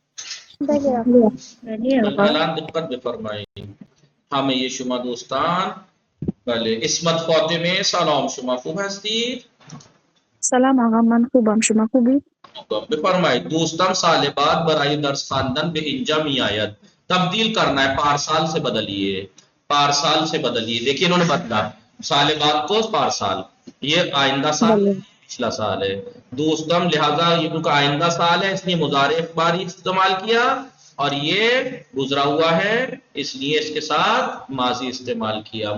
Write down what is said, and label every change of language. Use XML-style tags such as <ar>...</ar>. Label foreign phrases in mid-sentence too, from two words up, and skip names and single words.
<fa>الان دقت بفرمایید. همه شما دوستان بله اسمت فاطمه سلام شما خوب هستید؟ سلام آقا، من خوبم، شما خوبید؟ بفرمایید. دوستان سال بعد برای درس خواندن به اینجا می آید.</fa> <ur>تبدیل کرنا ہے پارسال سے بدلیے. پارسال سے بدلیے. دیکھیے انہوں نے بدلا سال بعد کو پارسال. یہ آئندہ سال پچھلا سال ہے دوستم لہذا یہ کا آئندہ سال ہے اس لیے</ur> <fa>مضارع اخباری</fa> <ur>استعمال کیا اور یہ گزرا ہوا ہے اس لیے اس کے ساتھ ماضی استعمال کیا.</ur>